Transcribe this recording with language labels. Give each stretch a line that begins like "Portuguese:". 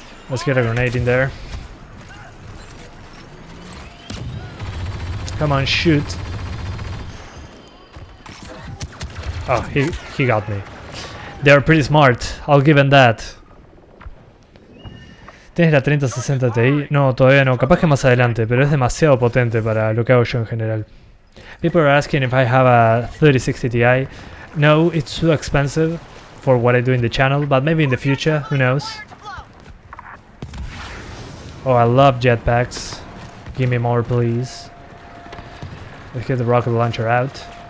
English: Let's get a grenade in there. Come on, shoot. Oh, he got me. They're pretty smart, I'll give them that.
Spanish: ¿Tienes la 3060 Ti? No, todavía no, capaz que más adelante, pero es demasiado potente para lo que hago yo en general.
English: People are asking if I have a 3060 Ti. No, it's too expensive for what I do in the channel, but maybe in the future, who knows. Oh, I love jetpacks. Give me more, please. Let's get the rocket launcher out.